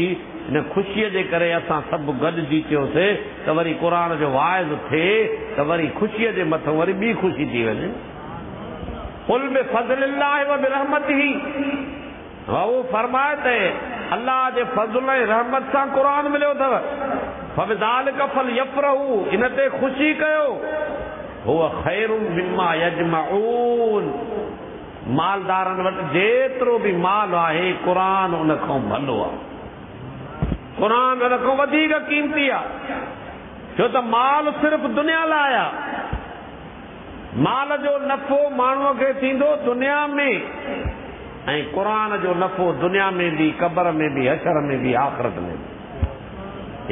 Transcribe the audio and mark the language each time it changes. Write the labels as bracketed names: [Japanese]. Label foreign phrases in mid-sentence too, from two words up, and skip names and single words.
[Sindhi] इन ख़ुशीअ जे करे असां सभु गॾिजी थियोसीं त वरी क़ुरान जो वाइज़ थिए त वरी ख़ुशीअ जे मथां वरी ॿी ख़ुशी थी वञे। [Arabic] قل بفضل الله وبرحمته, [Sindhi] उहो फरमाए त अल्लाह जे फज़ल ऐं रहमत सां क़ुरान मिलियो अथव। [Arabic] فبذلك فليفرحوا, [Sindhi] इन ते ख़ुशी कयो। [Arabic] هو خير مما يجمعون. [Sindhi] मालदारनि वटि जेतिरो बि माल आहे क़ुरान उन खां भलो आहे। क़ुरान उन खां वधीक क़ीमती आहे, छो त माल सिर्फ़ दुनिया लाइ आहे। माल जो नफ़ो माण्हूअ खे थींदो दुनिया में, ऐं क़ुरान जो नफ़ो दुनिया में बि, क़ब्र में बि, हशर में बि, आख़िरत में बि।